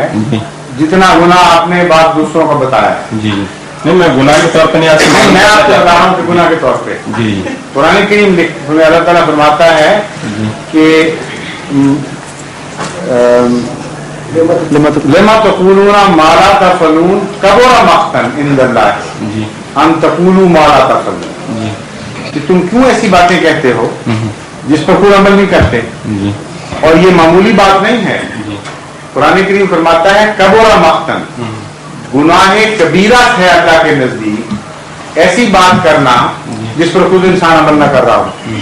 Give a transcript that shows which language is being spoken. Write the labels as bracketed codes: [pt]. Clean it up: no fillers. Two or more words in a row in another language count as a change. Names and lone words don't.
[hi] जी जितना गुनाह आपने बात दूसरों का बताया है। जी नहीं, मैं गुनाह के तौर पर नहीं नहीं, मैं आपको बता रहा हूँ कि गुनाह के तौर पे जी कुरान करीम में अल्लाह ताला फरमाता है जी [ar] कि لم تقولون ما لا تفعلون كبر مقتا عند الله [hi] जी [ar] أن تقولوا ما لا تفعلون, [hi] जी कि तुम क्यों ऐसी बातें कहते हो जिस पर कोई अमल नहीं करते। जी और ये मामूली बात नहीं है। जी कुरान करीम फरमाता है [ar] كبر مقتا, [hi] गुनाह कबीरा है अल्लाह के नजदीक ऐसी बात करना जिस पर खुद इंसान अमल न कर रहा हो।